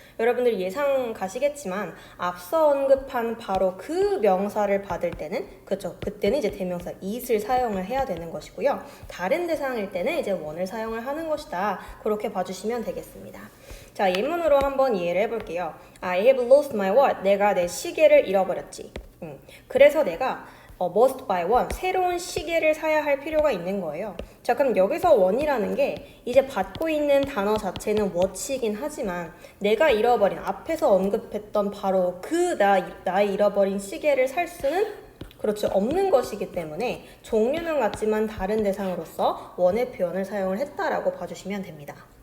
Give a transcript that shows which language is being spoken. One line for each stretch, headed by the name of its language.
Korean: 여러분들 예상 가시겠지만 앞서 언급한 바로 그 명사를 받을 때는 그렇죠. 그때는 이제 대명사 it을 사용을 해야 되는 것이고요. 다른 대상일 때는 이제 one을 사용을 하는 것이다. 그렇게 봐주시면 되겠습니다. 자, 예문으로 한번 이해를 해볼게요.
English: I have lost my watch.
Korean: 내가 내 시계를 잃어버렸지. 그래서 내가
English: must buy one.
Korean: 새로운 시계를 사야 할 필요가 있는 거예요. 자, 그럼 여기서 one이라는 게 이제 받고 있는 단어 자체는 watch이긴 하지만 내가 잃어버린 앞에서 언급했던 바로 그 나의 잃어버린 시계를 살 수는 그렇죠. 없는 것이기 때문에 종류는 같지만 다른 대상으로서 one의 표현을 사용을 했다라고 봐주시면 됩니다.